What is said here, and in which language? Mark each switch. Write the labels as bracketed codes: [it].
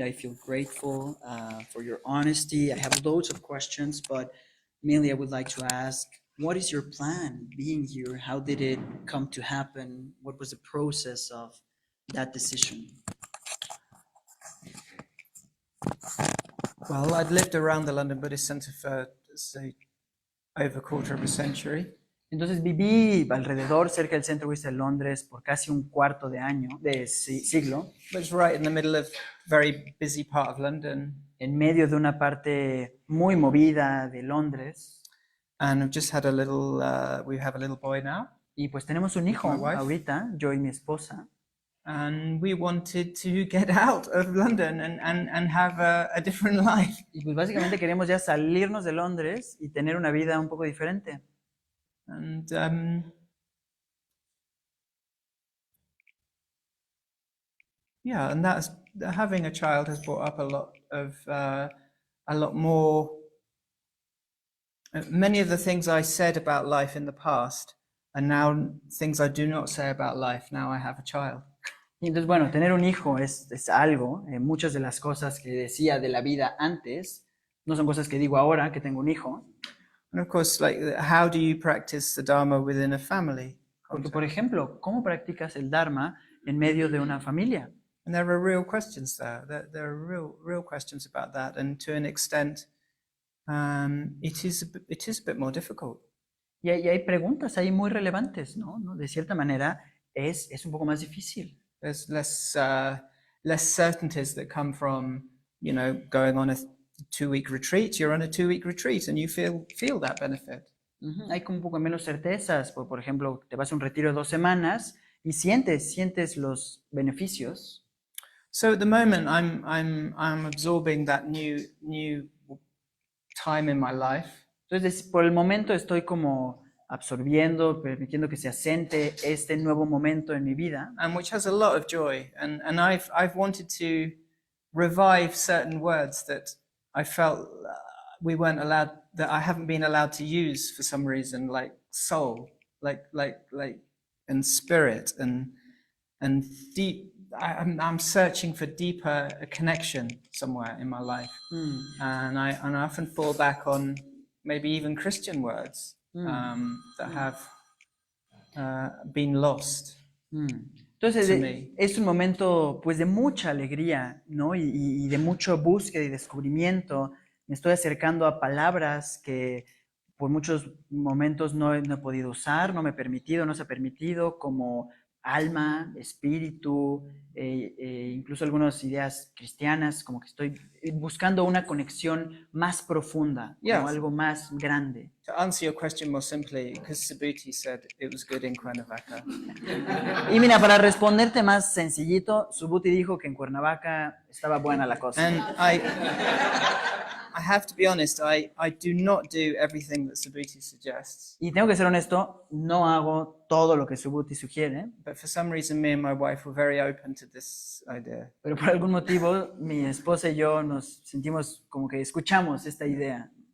[en] I feel grateful for your honesty. I have loads of questions, but mainly I would like to ask, what is your plan being here? How did it come to happen? What was the process of that decision? Well, I'd lived around the London Buddhist Centre for, say, over a quarter of a century. [es] Entonces viví alrededor, cerca del Centro Budista de Londres, por casi un cuarto de año, siglo, [en] It was right in the middle of a very busy part of London. [es] en medio de una parte muy movida de Londres. [en] And I've just had a little, we have a little boy now. [es] Y pues tenemos un hijo [en] My wife. [es] ahorita, yo y mi esposa. [en] And we wanted to get out of London and have a different life. [es] Y pues básicamente queremos ya salirnos de Londres y tener una vida un poco diferente. [en] And yeah, and that's having a child has brought up a lot more. Many of the things I said about life in the past are now things I do not say about life. Now I have a child. [es] Y entonces, bueno, tener un hijo es algo. Muchas de las cosas que decía de la vida antes no son cosas que digo ahora que tengo un hijo. [en] And of course, like, how do you practice the Dharma within a family? [es] Porque, por ejemplo, ¿cómo practicas el Dharma en medio de una familia? [en] And there are real questions there. There are real questions about that. And to an extent, it is a bit more difficult. [es] Y hay preguntas ahí muy relevantes, ¿no? De cierta manera, es un poco más difícil. [en] There's less certainties that come from, going on a 2-week retreat. You're on a 2-week retreat and you feel that benefit. [es] Hay como un poco menos certezas. Por ejemplo, te vas a un retiro de 2 semanas y sientes los beneficios. [en] So at the moment, I'm absorbing that new time in my life. [es] Entonces, por el momento estoy como absorbiendo, permitiendo que se asente este nuevo momento en mi vida. [en] And which has a lot of joy. And I've wanted to revive certain words that I felt we weren't allowed, that I haven't been allowed to use for some reason, like soul, like and spirit and deep. I'm searching for deeper connection somewhere in my life, and I often fall back on maybe even Christian words that have been lost. [es] Entonces es un momento pues de mucha alegría, ¿no? Y de mucho búsqueda y descubrimiento. Me estoy acercando a palabras que por muchos momentos no he podido usar, no me he permitido, no se ha permitido, como alma, espíritu, incluso algunas ideas cristianas, como que estoy buscando una conexión más profunda, como algo más grande. [en] To answer your question more simply, because Subhuti said it was good in Cuernavaca. [es] Y mira, para responderte más sencillito, Subhuti dijo que en Cuernavaca estaba buena la cosa. [en] And I have to be honest, I do not do everything that Subhuti suggests. [es] Y tengo que ser honesto, no hago todo lo que Subhuti sugiere. [en] But for some reason, me and my wife were very open to this idea. [es] Pero por algún motivo, mi esposa y yo nos sentimos como que escuchamos esta idea.